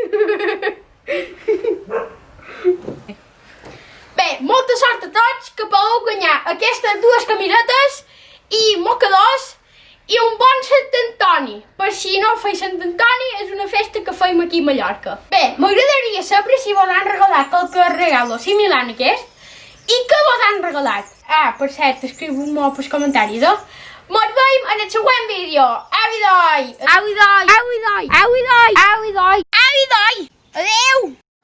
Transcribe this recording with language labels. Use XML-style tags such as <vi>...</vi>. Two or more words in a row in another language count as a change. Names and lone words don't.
<ca>Bé, molta sort a tots, que podeu guanyar aquestes dues camisetes i mocadors i un bon Sant Antoni. Per si no feia Sant Antoni, és una festa que feim aquí a Mallorca. Bé, m'agradaria saber si vos han regalat qualque regalo similar a aquest i què vos han regalat. Ah, per cert, escriu-m'ho pels comentaris, Mos veiem en el següent vídeo. Au, idoi! Au, idoi! Au, idoi! Au, idoi! Au, idoi! Au, idoi! Adeu!</ca>